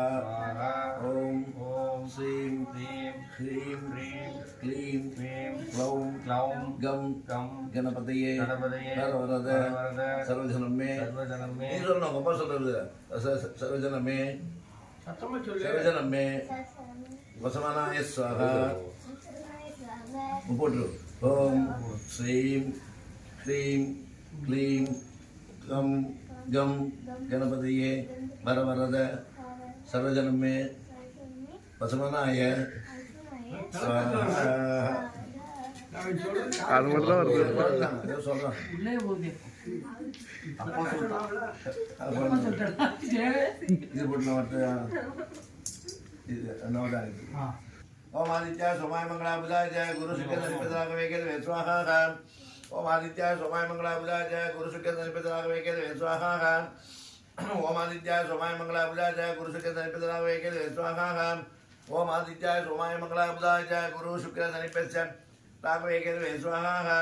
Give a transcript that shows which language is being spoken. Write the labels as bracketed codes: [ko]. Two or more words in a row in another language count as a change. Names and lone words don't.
[sa] ओम श्रीं ह्रीं क्लीं क्लौं गं गणपतये वरवरद सर्वशर्मे सर्वशर्मे वसमनाय स्वाहा। போட்டு ओम् श्रीं ह्रीं क्लीं गं गं गणपतये वरवरद सर्वशर्मे वसमनाय स्वाहा। [ta] அது மட்டும் தான் வருது சொல்றேன் இது போட்டு இது என்னோட [sa] ओम आदित्याय सोमाय मंगलाय बुधाय जय गुरु शुक्र शनिपतराघवे केतवे स्वाहा। ओम आदित्याय सोमाय मंगलाय बुधाय जय गुरु शुक्र शनिपतराघवे केतवे स्वाहा। ओम आदित्याय सोमाय मंगलाय बुधाय जय गुरु शुक्र शनिपतराघवे केतवे स्वाहा। ओम आदित्याय सोमाय मंगलाय बुधाय जय गुरु शुक्र शनिपतराघवे केतवे स्वाहा।